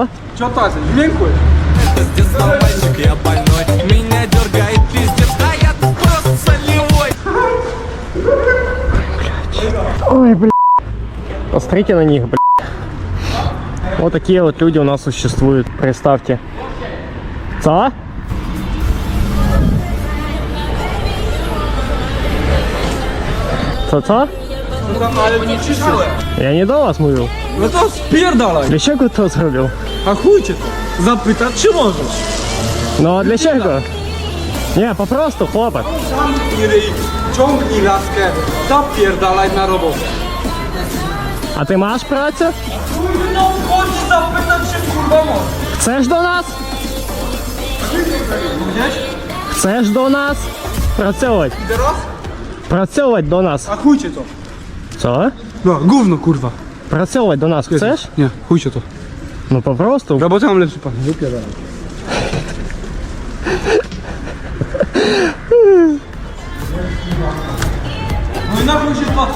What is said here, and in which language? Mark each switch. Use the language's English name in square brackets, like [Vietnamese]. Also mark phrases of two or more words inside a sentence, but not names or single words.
[Polish] Co to jest? Wymiękłeś. [Russian] Ой, блядь. Посмотрите на них, блядь. Вот такие вот люди у нас существуют. Представьте. [Polish] Co? Co? Ale nie czyszczyłem. Ja nie do was mówił. No to spierdalaj. Dlaczego to zrobił? A chuj cię to. Zapytać czy możesz. No a dlaczego? Nie, po prostu, chłopak. Zamknij ryj, ciągnij laskę, zapierdalaj na robotę. A ty masz pracę? No chodź zapytać czy kurwa możesz. Chcesz do nas? Gdzieś? Chcesz do nas? Працювати. Teraz? [Ukrainian] Працювати до нас. [Polish] A chuj cię to. Co? No, gówno kurwa. Pracować do nas chcesz? Nie, chuj się to. No po prostu. Ja bo mam lepszy pan, wypierdam. No i na chuj się patrzy.